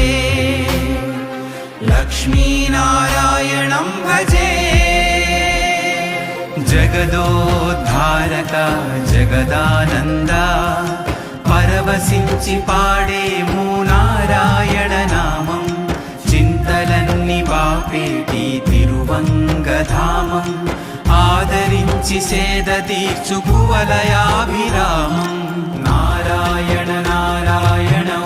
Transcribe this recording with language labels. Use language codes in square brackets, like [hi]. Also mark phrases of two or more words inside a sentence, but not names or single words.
[sa] लक्ष्मीनारायणं भजे। [te] జగదోద్ధారక జగదానందా పరవశించి పాడేము నారాయణ నామం చింతలన్ని బాపేటి తిరువంగధామం ఆదరించి సేద తీర్చు కువలయాభిరామం నారాయణ నారాయణ